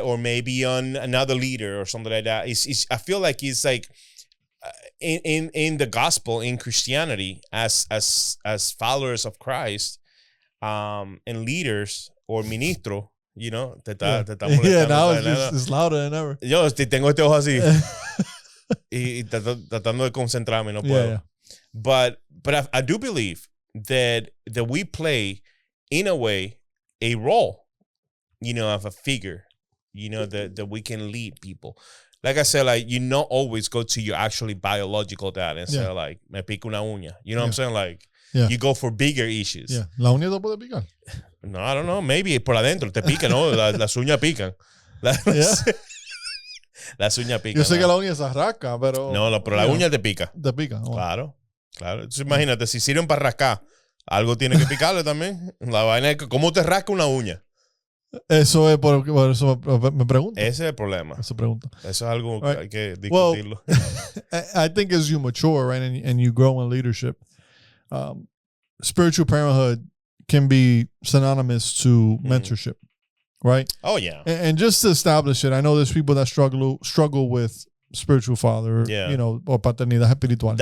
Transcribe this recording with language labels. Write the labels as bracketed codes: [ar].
[en] Or maybe on another leader or something like that. I feel like it's like, in the gospel, in Christianity, as followers of Christ, and leaders or ministro, now it's louder than ever. [es] Yo tengo este ojo así y tratando de concentrarme, no puedo. [en] But I do believe that we play, in a way, a role, of a figure, that we can lead people. Like I said, like, you not always go to your actually biological dad and say, like, [es] me pica una uña. [en] You know what I'm saying? Like, you go for bigger issues. [es] Yeah. La uña no puede picar. [en] No, I don't know. [es] Maybe por adentro te pica, ¿no? Las uñas pican. Las uñas pican. Yo sé que la uña se rasca, pero... No, pero la uña te pica. Te pica. Oh. Claro. Entonces, imagínate, si sirven para rascar, algo tiene que picarle también. La vaina es ¿cómo te rasca una uña? Eso es por eso me pregunto. Ese es el problema. Eso es algo que hay que discutirlo. [en] I think as you mature, right, and you grow in leadership, spiritual parenthood can be synonymous to mentorship, right? Oh, yeah. And just to establish it, I know there's people that struggle with spiritual father, or [es] paternidad espiritual.